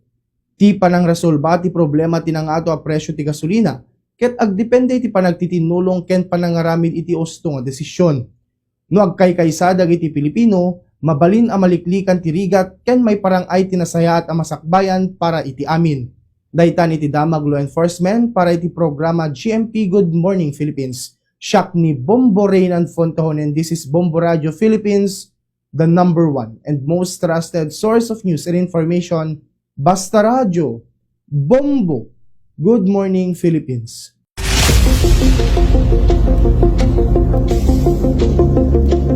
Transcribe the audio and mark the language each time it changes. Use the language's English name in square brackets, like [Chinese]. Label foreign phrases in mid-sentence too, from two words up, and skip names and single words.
[Iloko] Ti panangresolba ti problema ti nangato a presyo ti gasolina ket agdepende ti panagtitinulong ken panangaramid iti usto nga desisyon. No agkaykaysa dagiti Pilipino, mabalin a maliklikan ti rigat ken may parangay tinasayaat a masakbayan para iti amin. Daytan iti damag [English] law enforcement [Iloko] para iti programa GMP Good Morning Philippines. Siak ni Bombo Reynan Fontahon, [English] and this is Bombo Radio Philippines, the number one and most trusted source of news and information. [Iloko] Basta Radio, Bombo, Good Morning Philippines.